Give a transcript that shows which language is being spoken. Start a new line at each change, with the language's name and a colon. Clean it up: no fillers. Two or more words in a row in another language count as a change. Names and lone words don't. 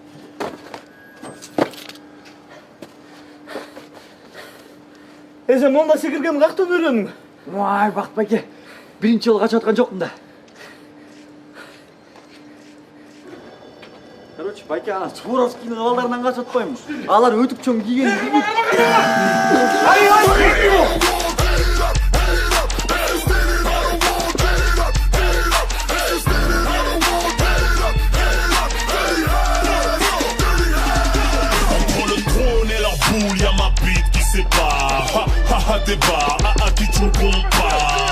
Kazakh: Сен онда секірген қақтан үйренің? Ой, Бақыт бәке, бірінші жыл қашып жатқан жоқпын да. Короче, бәке, ана Суворовскийдің балдарынан қашып жатпаймын.
Kyrgyz: Алар өтіп чоң киген.
French: Y'a ma bite qui sépare, ha ha débat, à qui tu me compares.